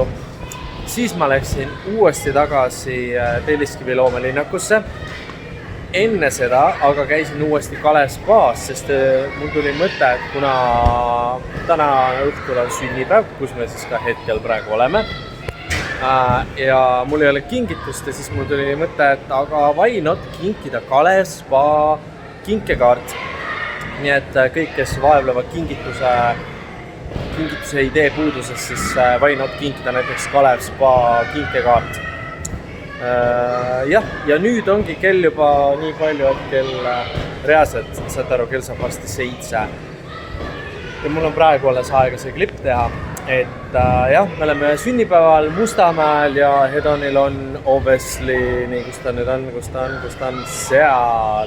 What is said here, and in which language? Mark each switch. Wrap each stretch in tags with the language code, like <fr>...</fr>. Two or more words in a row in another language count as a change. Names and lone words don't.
<et>Siis ma läksin uuesti tagasi Telliskivi loomelinnakusse. Enne seda aga käisin uuesti Kalev spaas, sest mul tuli mõte, et kuna täna õhtul on sünnipäev, kus me siis ka hetkel praegu oleme, ja mul ei ole kingitust ja siis mul tuli mõte, et aga</et> <en>why not</en> <et>kinkida Kalev spa kinkekaart. Nii et kõik, kes vaevlevad kingituse idee puuduses, siis</et> <en>why not</en> <et>kinkida näiteks Kalev spa kinkekaart. Ja nüüd ongi kell juba nii palju, et kell reaalselt, saad aru, kell saab varsti 7. Ja mul on praegu alles aega see klipp teha, et me oleme sünnipäeval Mustamäel ja Hedonil on obviously, nii kus ta nüüd on, kus ta on seal.</et>